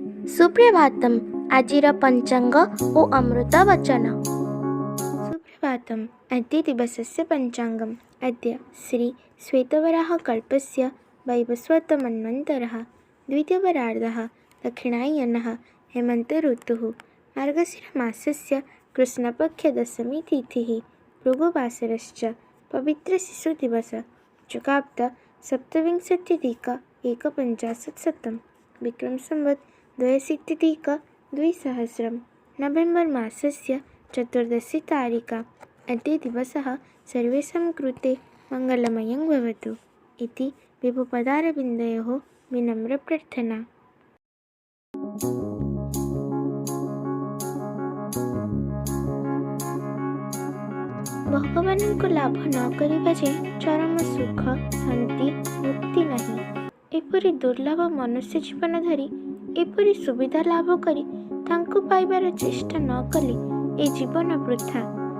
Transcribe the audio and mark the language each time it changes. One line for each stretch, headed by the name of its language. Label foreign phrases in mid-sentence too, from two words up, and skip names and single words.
Odia: ସୁପ୍ରଭାତମ୍। ଆଜିର ପଞ୍ଚାଙ୍ଗ ଓ ଅମୃତ ବଚନ।
Sanskrit: ସୁପ୍ରଭାତମ୍। ଅଦ୍ୟ ଦିବସସ୍ୟ ପଞ୍ଚାଙ୍ଗମ୍। ଅଦ୍ୟ ଶ୍ରୀ ଶ୍ୱେତବରାହ କଳ୍ପସ୍ୟ वैवस्वत मन्वन्तरः द्वितीयपरार्धः दक्षिणायनः हेमन्त ऋतुः मार्गशिरमासस्य कृष्णपक्षदशमी तिथिः भृगुवासरश्च पवित्रशिशुदिवस चुकाब्द सप्तविंशत्यधिक एकपञ्चाशत्शतं विक्रमसंवत् 2020 नवेम्बर् मासस्य चतुर्दशी तारिका। अद्य दिवसः सर्वेषां कृते मङ्गलमयं भवतु इति विभुपदारविन्दयोः विनम्रप्रार्थना।
Odia: ଭଗବାନଙ୍କୁ ଲାଭ ନ କରିବା ଯେ ଚରମ ସୁଖ ଶାନ୍ତି ମୁକ୍ତି ନାହିଁ। ଏପରି ଦୁର୍ଲଭ ମନୁଷ୍ୟ ଜୀବନ ଧରି ଏପରି ସୁବିଧା ଲାଭ କରି ତାଙ୍କୁ ପାଇବାର ଚେଷ୍ଟା ନ କଲେ ଏ ଜୀବନ ବୃଥା।